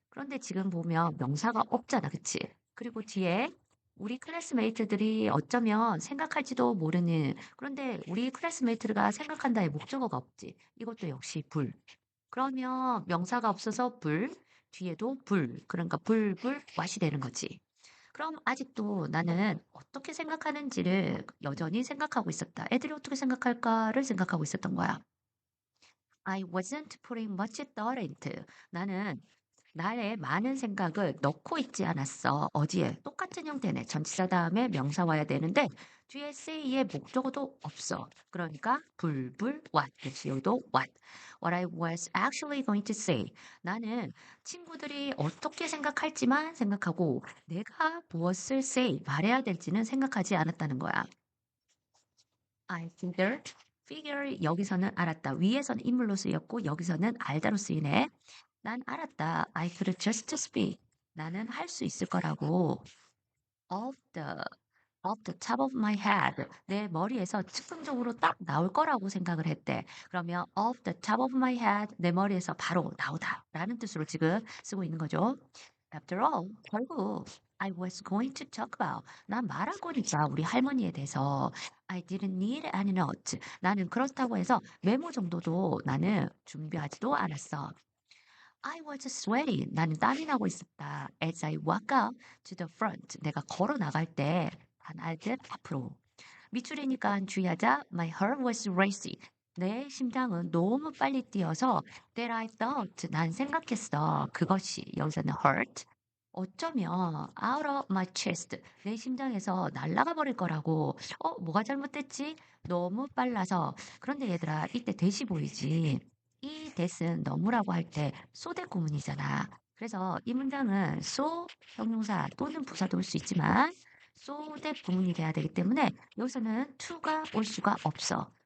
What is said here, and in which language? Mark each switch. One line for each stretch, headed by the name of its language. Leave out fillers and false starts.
Korean: 그런데 지금 보면 명사가 없잖아. 그치? 그리고 뒤에 우리 클래스메이트들이 어쩌면 생각할지도 모르는 그런데 우리 클래스메이트가 생각한다의 목적어가 없지. 이것도 역시 불. 그러면 명사가 없어서 불, 뒤에도 불. 그러니까 불, 왓이 되는 거지. 그럼 아직도 나는 어떻게 생각하는지를 여전히 생각하고 있었다. 애들이 어떻게 생각할까를 생각하고 있었던 거야.
English: I wasn't putting much thought into.
Korean: 나는 나의 많은 생각을 넣고 있지 않았어. 어디에? 똑같은 형태네. 전치사 다음에 명사 와야 되는데 뒤에 say의 목적어도 없어. 그러니까 불불 what. 역시 여기도 what.
English: What I was actually going to say.
Korean: 나는 친구들이 어떻게 생각할지만 생각하고 내가 무엇을 say, 말해야 될지는 생각하지 않았다는 거야.
English: I figured.
Korean: figure 여기서는 알았다. 위에서는 인물로 쓰였고 여기서는 알다로 쓰이네. 난 알았다.
English: I could just speak.
Korean: 나는 할 수 있을 거라고.
English: Off the, off the top of my head.
Korean: 내 머리에서 즉흥적으로 딱 나올 거라고 생각을 했대. 그러면
English: off the top of my head.
Korean: 내 머리에서 바로 나오다. 라는 뜻으로 지금 쓰고 있는 거죠.
English: After all,
Korean: 결국
English: I was going to talk about.
Korean: 난 말할 거니까 우리 할머니에 대해서
English: I didn't need any notes.
Korean: 나는 그렇다고 해서 메모 정도도 나는 준비하지도 않았어.
English: I was sweaty.
Korean: 나는 땀이 나고 있었다.
English: As I walk up to the front.
Korean: 내가 걸어 나갈 때 단알듯 앞으로. 미추리니까 주의하자.
English: My heart was racing.
Korean: 내 심장은 너무 빨리 뛰어서
English: that I thought.
Korean: 난 생각했어. 그것이 여기서는 hurt. 어쩌면
English: out of my chest.
Korean: 내 심장에서 날아가 버릴 거라고. 뭐가 잘못됐지? 너무 빨라서. 그런데 얘들아, 이때 대시 보이지? 이 대은 너무라고 할 때 소대 구문이잖아. 그래서 이 문장은 so 형용사 또는 부사도 올 수 있지만 소대 구문이 돼야 되기 때문에 여기서는 to가 올 수가 없어.